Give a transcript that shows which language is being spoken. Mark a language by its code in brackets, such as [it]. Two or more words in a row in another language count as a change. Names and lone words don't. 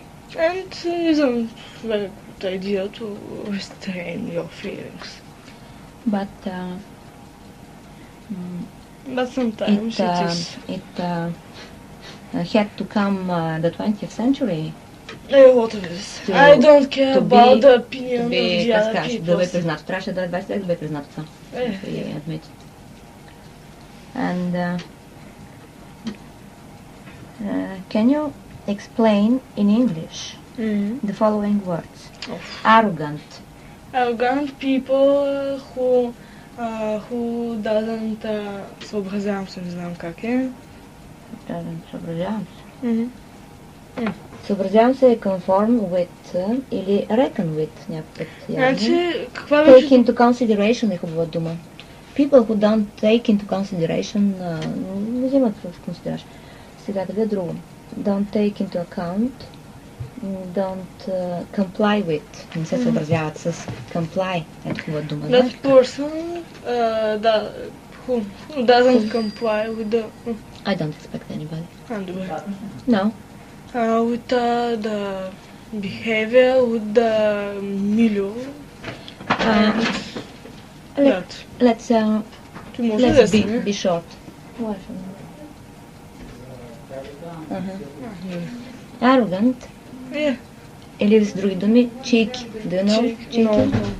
[en] And it isn't very good idea to restrain your feelings. But But sometimes it had to come the 20th century. What of this? I don't care about the opinion of the other people. [bg] Да бъде признато. Трябваше да е 20 век да бъде признато това. [en] And can you explain in English the following words? Arrogant. Arrogant people who doesn't [bg] съобразявам се, не знам как е. Съобразявам се. Съобразявам се е [en] conform with [bg] или [en] reckon with [bg] някакъв. Значи, каква [en] take into consideration [bg] е хубава дума. [en] People who don't take into consideration [bg] не взимат в консидерация. Сега да друго. [en] Don't take into account, don't comply with. [bg] Не се съобразяват с comply. Ето хубава дума. [en] That person who doesn't comply with the... I don't expect anybody. [bg] Добре. [en] No. With the behavior, with the milieu. Let's be short. Arrogant. Yeah. [bg] Или с други думи, [en] cheeky. Do you know cheeky? No.